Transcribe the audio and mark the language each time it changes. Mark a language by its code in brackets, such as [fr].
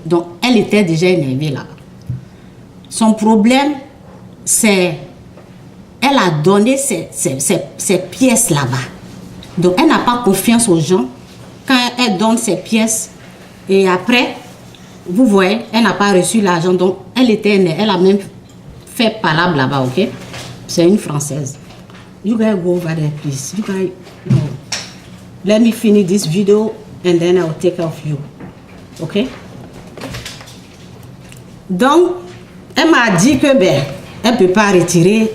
[fr] Donc, elle était déjà énervée là. Son problème, c'est elle a donné ses pièces là-bas. Donc, elle n'a pas confiance aux gens quand elle donne ses pièces et après, vous voyez, elle n'a pas reçu l'argent, donc elle était énervée. Elle a même fait palabre là-bas, ok? C'est une Française. [en] You guys go over there, please. You guys, no. Let me finish this video and then I'll take care of you. [fr] Ok? Donc, elle m'a dit que, elle ne peut pas retirer.